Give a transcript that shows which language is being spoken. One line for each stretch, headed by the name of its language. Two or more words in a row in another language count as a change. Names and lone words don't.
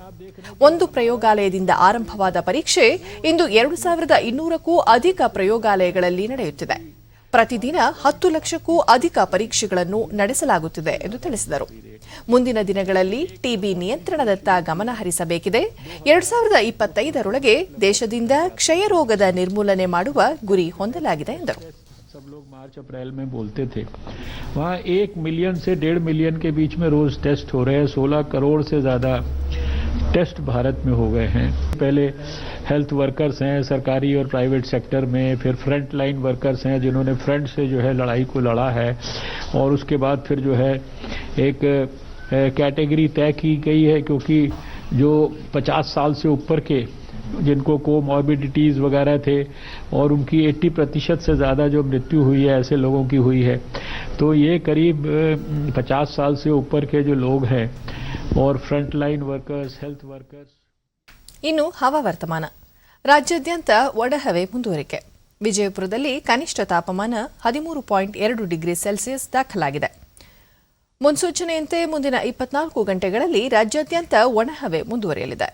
Kannada: ಒಂದು ಪ್ರಯೋಗಾಲಯದಿಂದ ಆರಂಭವಾದ ಪರೀಕ್ಷೆ ಇಂದು 2200ಕ್ಕೂ ಅಧಿಕ ಪ್ರಯೋಗಾಲಯಗಳಲ್ಲಿ ನಡೆಯುತ್ತಿದೆ. ಪ್ರತಿದಿನ 10 ಲಕ್ಷಕ್ಕೂ ಅಧಿಕ ಪರೀಕ್ಷೆಗಳನ್ನು ನಡೆಸಲಾಗುತ್ತಿದೆ ಎಂದು ತಿಳಿಸಿದರು. ಮುಂದಿನ ದಿನಗಳಲ್ಲಿ ಟಿಬಿ ನಿಯಂತ್ರಣದತ್ತ ಗಮನ ಹರಿಸಬೇಕಿದೆ. 2025ರೊಳಗೆ ದೇಶದಿಂದ ಕ್ಷಯರೋಗದ ನಿರ್ಮೂಲನೆ ಮಾಡುವ ಗುರಿ ಹೊಂದಲಾಗಿದೆ ಎಂದರು.
Hindi: सब लोग मार्च अप्रैल में बोलते थे, वहाँ 1 मिलियन से 1.5 मिलियन के बीच में रोज टेस्ट हो रहे हैं. 16 करोड़ से ज़्यादा टेस्ट भारत में हो गए हैं. पहले
English: health workers
Hindi: हैं सरकारी और
English: private sector
Hindi: में, फिर
English: front line workers
Hindi: हैं जिन्होंने फ्रंट से जो है लड़ाई को लड़ा है, और उसके बाद फिर जो है एक कैटेगरी तय की गई है, क्योंकि जो 50 साल से ऊपर के जिनको कोमॉर्बिडिटीज़ वगैरह थे और उनकी 80% से ज़्यादा जो मृत्यु हुई है ऐसे लोगों की हुई है. तो ये करीब 50 साल से ऊपर के जो लोग हैं और
English: front line workers, health workers.
Kannada: ಇನ್ನು ಹವಾವರ್ತಮಾನ. ರಾಜ್ಯಾದ್ಯಂತ ಒಣಹವೆ ಮುಂದುವರಿಕೆ. ವಿಜಯಪುರದಲ್ಲಿ ಕನಿಷ್ಠ ತಾಪಮಾನ 13.2
English: degree Celsius
Kannada: ದಾಖಲಾಗಿದೆ. ಮುನ್ಸೂಚನೆಯಂತೆ ಮುಂದಿನ 24 ಗಂಟೆಗಳಲ್ಲಿ ರಾಜ್ಯಾದ್ಯಂತ ಒಣಹವೆ ಮುಂದುವರಿಯಲಿದೆ.